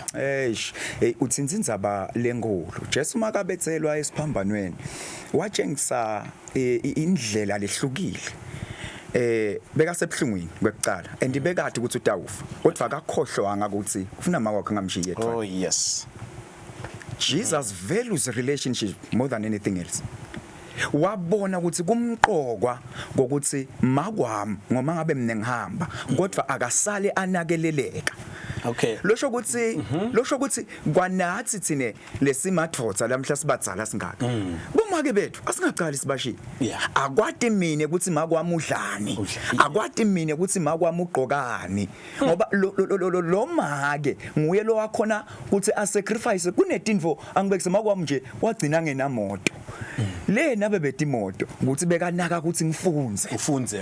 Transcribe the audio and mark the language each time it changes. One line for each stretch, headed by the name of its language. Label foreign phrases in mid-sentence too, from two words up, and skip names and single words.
Swati: uthinza indzaba lenkulu Jesu makabethelwa esiphambanweni watshengisa indlela lehlukile beka sebhlungwini kwekucala andibekade ukuthi utawufa kodwa akakhohlwanga ukuthi ufuna mama wakhe ngamshiye
English: oh yes Jesus values relationship more than anything else
Swati: wabona ukuthi kumqokwa ngokuthi makwami ngoma ngabe mina ngihamba kodwa akasale anakeleleka okay losho ukuthi kwanathi thine lesimadvodza lamhla sibadzala singaka bomake bethu asingaqali sibashile akwati mina ukuthi makwami udlani akwati mina ukuthi makwami ugqokani ngoba lo make nguye lo wakhona ukuthi
English: a sacrifice
Swati: kunetinvo angibekise makwami nje wagcina ngenamoto le nabe betimoto ukuthi bekanaka ukuthi ngifunze